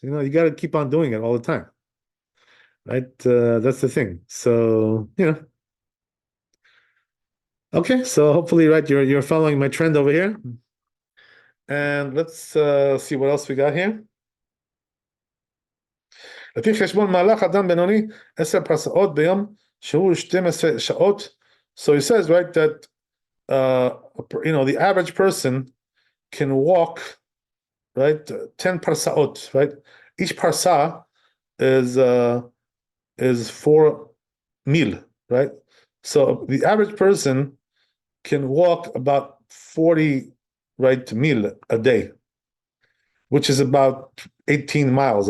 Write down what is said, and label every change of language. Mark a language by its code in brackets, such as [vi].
[en] You got to keep on doing it all the time, right? That's the thing. So, okay. So hopefully, right, you're following my trend over here. And let's see what else we got here. [he] לפי חשבון מהלך אדם בינוני 10 פרסאות ביום שהוא 12 שעות. [en] So he says, right, that the average person can walk, right, 10 parsaot, right? Each parsa is 4 mil, right? So the average person can walk about 40, right, mil a day, which is about 18 miles.